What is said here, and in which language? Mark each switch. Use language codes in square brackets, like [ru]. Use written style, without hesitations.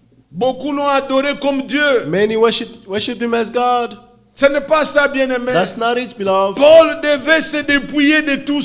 [fr] Beaucoup l'ont adoré comme Dieu. [en] Many worshipped him as God. [fr] Ce n'est pas ça, bien-aimé. [en] That's not it, beloved. [fr] Paul devait se dépouiller de tout